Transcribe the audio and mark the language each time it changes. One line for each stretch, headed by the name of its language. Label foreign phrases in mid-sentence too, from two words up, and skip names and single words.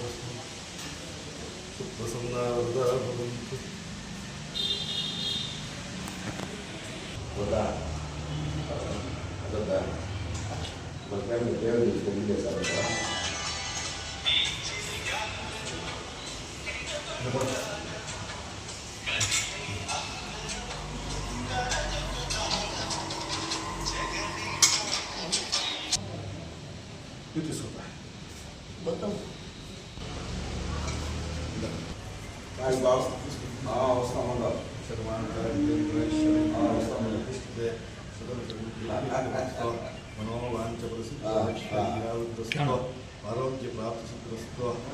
Sanskrit: सुप्रसन्ना वरदा भवन्तु वरदा वरदा
Indonesian: makanya dia sudah biasa saja. Itu sudah. Betul. Baik bos. Selamat. Selamat.
Sanskrit: ಮನೋವಾಂಚ ಆರೋಗ್ಯ ಪ್ರಾಪ್ತಿಸಿದ್ರಸ್ತು